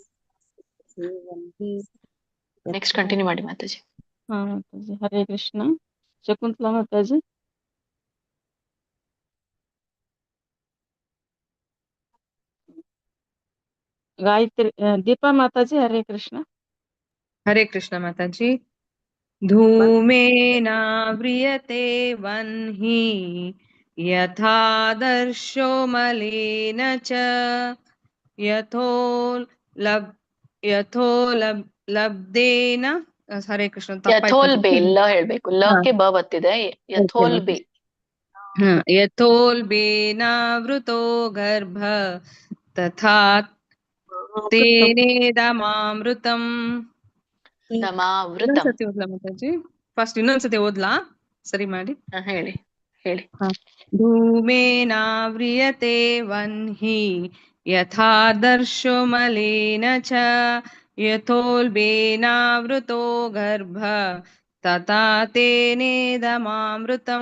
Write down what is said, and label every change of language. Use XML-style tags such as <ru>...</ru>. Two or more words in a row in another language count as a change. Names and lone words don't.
<en>next continue</en> <kn>ಮಾಡಿ ಮಾತಾಜಿ. ಹಾ ಮಾತಾಜಿ.</kn> <sa>ಹರೇ ಕೃಷ್ಣ.</sa> <kn>ಶಕುಂತಲಾ ಮಾತಾಜಿ. ಗಾಯತ್ರಿ ದೀಪಾ ಮಾತಾಜಿ.</kn> <sa>ಹರೇ ಕೃಷ್ಣ. हरे कृष्ण माताजी। धूमेनाव्रियते वह्नि यथादर्शो मलेन च यथोलब्धेन हरे कृष्ण</sa> <kn>ಯಥೋಲ್ಬೆ ಲ ಹೇಳ್ಬೇಕು. ಲಕ್ಕೆ ಬ ಬತ್ತಿದೆ. ಯಥೋಲ್ಬೆ.</kn> <sa>यथोल्बेनावृतो गर्भ तथा तेनेदमामृतम्. ದಮಾವೃತಂ.</sa> <kn>ಇನ್ನೊಂದ್ಸತಿ ಓದ್ಲಾ ಮಾತಾಜಿ? ಫಸ್ಟ್ ಇನ್ನೊಂದ್ಸತಿ ಓದ್ಲಾ? ಸರಿ ಮಾಡಿ. ಹೇಳಿ.</kn> <sa>ಧೂಮೇನಾವ್ರಿಯತೆ ವನ್ಹಿ ಯಥಾದರ್ಶೋ ಮಲೇನ ಚ ಯಥೋಲ್ಬೇನಾವೃತೋ ಗರ್ಭ ತಥಾ ತೇನೇದಮಾಮೃತಂ.</sa>